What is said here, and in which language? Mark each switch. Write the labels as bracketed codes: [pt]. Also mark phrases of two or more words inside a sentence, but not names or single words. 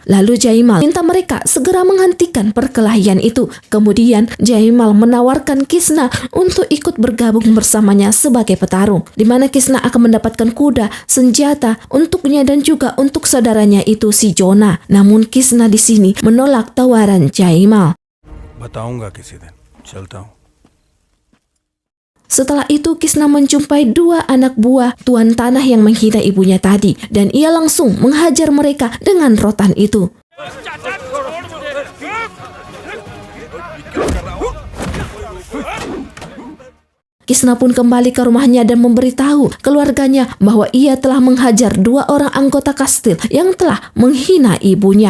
[id] Lalu Jaimal minta mereka segera menghentikan perkelahian itu. Kemudian Jaimal menawarkan Kisna untuk ikut bergabung bersamanya sebagai petarung, di mana Kisna akan mendapatkan kuda, senjata untuknya dan juga untuk saudaranya itu si Jonah. Namun Kisna di sini menolak tawaran Jaimal. [hi] बताऊंगा किसी दिन चलता हूँ. [id] Setelah itu Kisna menjumpai 2 anak buah tuan tanah yang menghina ibunya tadi dan ia langsung menghajar mereka dengan rotan itu. Kisna pun kembali ke rumahnya dan memberitahu keluarganya bahwa ia telah menghajar 2 orang anggota kastil yang telah menghina ibunya.